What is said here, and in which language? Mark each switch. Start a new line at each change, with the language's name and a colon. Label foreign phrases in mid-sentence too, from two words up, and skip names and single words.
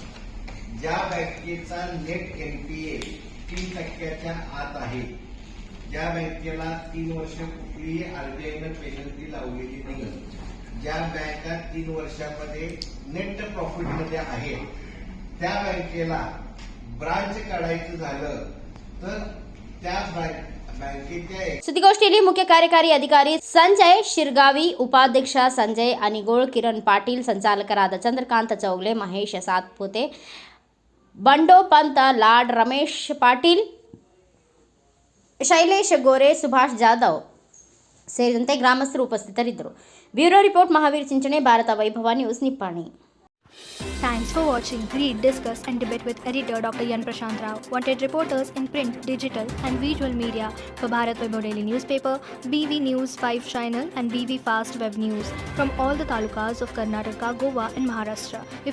Marathi: ज्या बँकेचा
English: net NPA
Marathi: 3% आत आहे, ज्या बँकेला 3 वर्ष कुठलीही आरबीआयनं पेनल्टी लावलेली नाही, ज्या बँका 3 वर्षामध्ये
English: net profitमध्ये
Marathi: आहेत, त्या बँकेला ब्रांच काढायचं झालं तर त्या
Kannada: ಸುದ್ದಿಗೋಷ್ಠಿಯಲ್ಲಿ ಮುಖ್ಯ ಕಾರ್ಯಕಾರಿ ಅಧಿಕಾರಿ ಸಂಜಯ್ ಶಿರ್ಗಾವಿ, ಉಪಾಧ್ಯಕ್ಷ ಸಂಜಯ್ ಅನಿಗೋಳ್, ಕಿರಣ್ ಪಾಟೀಲ್, ಸಂಚಾಲಕರಾದ ಚಂದ್ರಕಾಂತ ಚೌಗಲೆ, ಮಹೇಶ್ ಸಾತ್ಪುತೆ, ಬಂಡೋ ಪಂತ ಲಾಡ್, ರಮೇಶ್ ಪಾಟೀಲ್, ಶೈಲೇಶ್ ಗೋರೆ, ಸುಭಾಷ್ ಜಾಧವ್ ಸೇರಿದಂತೆ ಗ್ರಾಮಸ್ಥರು ಉಪಸ್ಥಿತರಿದ್ದರು.
English: bureau report
Kannada: ಮಹಾವೀರ್ ಚಿಂಚಣೆ, ಭಾರತ ವೈಭವ ನ್ಯೂಸ್, ನಿಪ್ಪಾಣಿ.
English: Thanks for watching. Read, discuss and debate with editor Dr. Yan Prashant Rao. Wanted reporters in print, digital and visual media for Bharat Vaibhav Daily Newspaper, BV News 5 Channel and BV Fast Web News from all the talukas of Karnataka, Goa and Maharashtra.